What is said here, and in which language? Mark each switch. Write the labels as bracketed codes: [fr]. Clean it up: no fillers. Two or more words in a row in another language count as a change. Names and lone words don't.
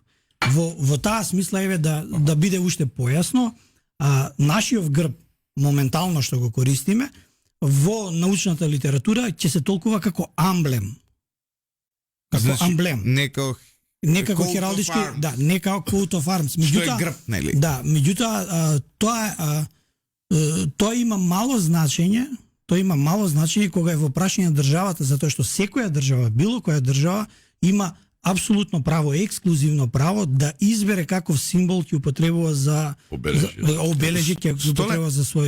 [mk] Во таа смисла еве да биде уште појасно, нашиот грб моментално што го користиме во научната литература ќе се толкува како амблем. Како Значи, амблем. Не како хералдички, да, не како [en] coat of arms. [mk] Што е грб, нели? Да, меѓутоа тоа има мало значење, кога е во прашање државата, затоа што секоја држава, било која држава има апсолутно право, ексклузивно право да избере каков символ ќе употребува за обележи ќе употребува за свој.